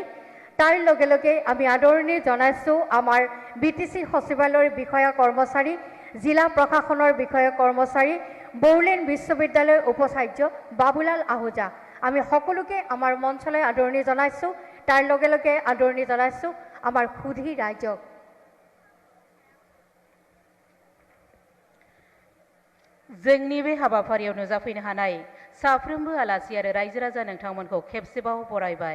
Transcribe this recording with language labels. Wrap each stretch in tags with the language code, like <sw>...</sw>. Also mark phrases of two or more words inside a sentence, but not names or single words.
<as>তাৰ লগে লগে আমি আদৰণি জনাইছোঁ আমাৰ BTC সচিবালয়ৰ বিষয়া কৰ্মচাৰী, জিলা প্ৰশাসনৰ বিষয়া কৰ্মচাৰী, বড়োলেণ্ড বিশ্ববিদ্যালয়ৰ উপাচাৰ্য বাবুলাল আহুজা। আমি সকলোকে আমাৰ মঞ্চলৈ আদৰণি জনাইছোঁ। তাৰ লগে লগে আদৰণি জনাইছোঁ আমাৰ সুধী ৰাইজক।</as> <brx>जोंनि बे हाबाफारियाव नुजाफैनो हानाय साफ्रोमबो आलासि आरो रायजो राजा नोंथांमोनखौ खेबसेबाव बरायबाय।</brx>